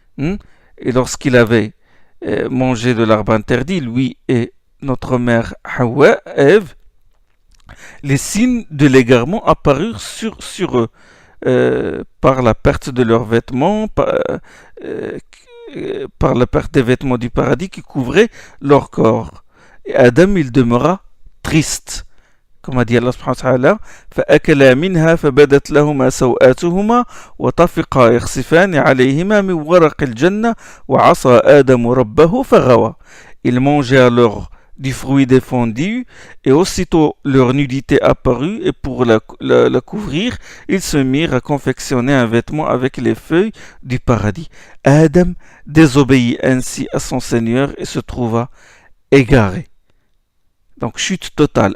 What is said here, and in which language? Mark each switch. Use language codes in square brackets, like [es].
[fr] Et lorsqu'il avait mangé de l'arbre interdit, lui et notre mère Hawa, Ève, les signes de l'égarement apparurent sur eux. Par la perte de leurs vêtements, par la perte des vêtements du paradis qui couvraient leur corps. Et Adam, il demeura triste. Comme a dit [ar] Allah subhanahu wa ta'ala, فَأَكَلَا مِنْهَا فَبَدَتْ لَهُمَا سَوْآتُهُمَا وَطَفِقَا يَخْصِفَانِ عَلَيْهِمَا مِنْ وَرَقِ الْجَنَّةِ وَعَصَى آدَمُ رَبَّهُ فَغَوَى. [fr] Ils mangeaient alors du fruit défendu, et aussitôt leur nudité apparut, et pour la couvrir, ils se mirent à confectionner un vêtement avec les feuilles du paradis. Adam désobéit ainsi à son Seigneur et se trouva égaré. Donc chute totale.